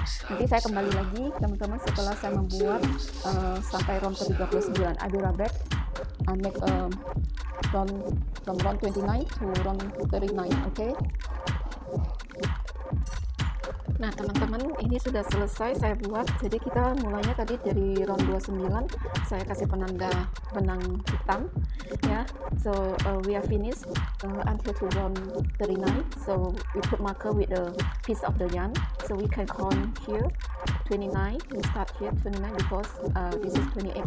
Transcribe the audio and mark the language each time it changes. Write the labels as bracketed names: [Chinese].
[Indonesian] Nanti saya kembali lagi teman-teman setelah saya membuat sampai round ke 39. [English] I'll be right back. I make from round 29 to round 39. Okay. [Indonesian] Nah, teman-teman, ini sudah selesai saya buat. Jadi kita mulainya tadi dari round 29. Saya kasih penanda benang hitam, ya. [English] So we are finished until to round 39. So we put marker with a piece of the yarn. So we can count here 29. We start here 29 because this is 28.